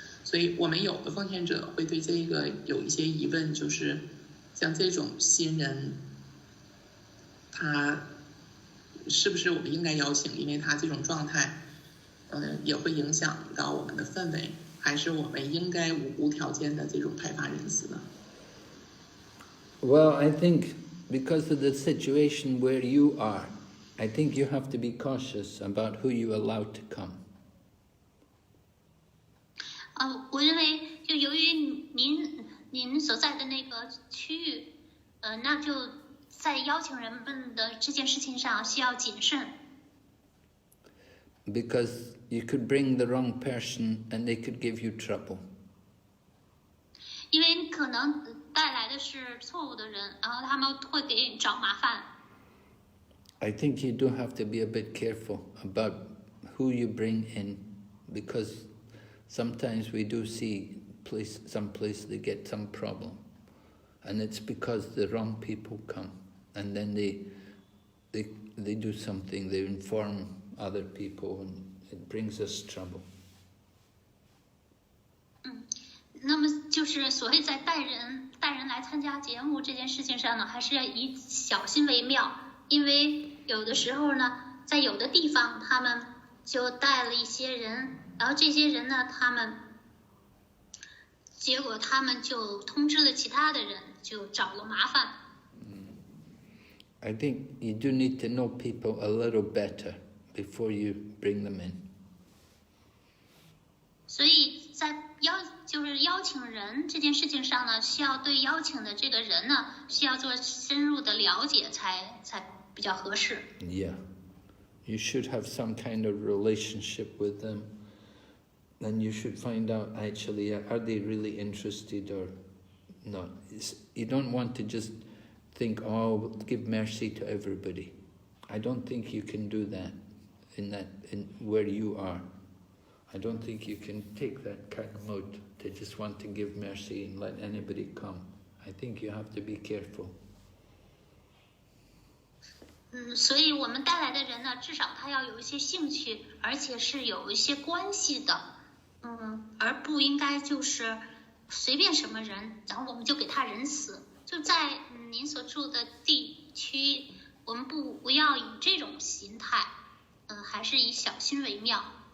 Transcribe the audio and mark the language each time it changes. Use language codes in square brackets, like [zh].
[zh] 所以我们有的奉献者会对这个有一些疑问，就是像这种新人，他是不是我们应该邀请？因为他这种状态，也会影响到我们的氛围，还是我们应该无条件的这种派发仁慈呢？ [en] Well, I think because of the situation where you are, I think you have to be cautious about who you allow to come. [zh] 我认为就由于您所在的那个区域，那就在邀请人们的这件事情上需要谨慎。 [en] Because you could bring the wrong person and they could give you trouble. [zh] 因为你可能带来的是错误的人，然后他们会给你找麻烦。 [en] I think you do have to be a bit careful about who you bring in, because sometimes we do see some place they get some problem, and it's because the wrong people come, and then they do something, they inform other people, and it brings us trouble. [zh] 那么就是所谓在带人来参加节目这件事情上呢，还是要以小心为妙，因为有的时候呢，在有的地方他们就带了一些人，然后这些人呢，结果他们就通知了其他的人，就找了麻烦。 [en] I think you do need to know people a little better before you bring them in. [zh] 所以在就是邀请人这件事情上呢，需要对邀请的这个人呢，需要做深入的了解才比较合适。 [en] Yeah, you should have some kind of relationship with them. Then you should find out actually, are they really interested or not? You don't want to just think, oh, give mercy to everybody. I don't think you can do that in where you are. I don't think you can take that kind of mode to just want to give mercy and let anybody come. I think you have to be careful. [zh] 所以我们带来的人呢，至少他要有一些兴趣，而且是有一些关系的，而不应该就是随便什么人，然后我们就给他人死。就在您所住的地区，我们不要以这种心态，还是以小心为妙。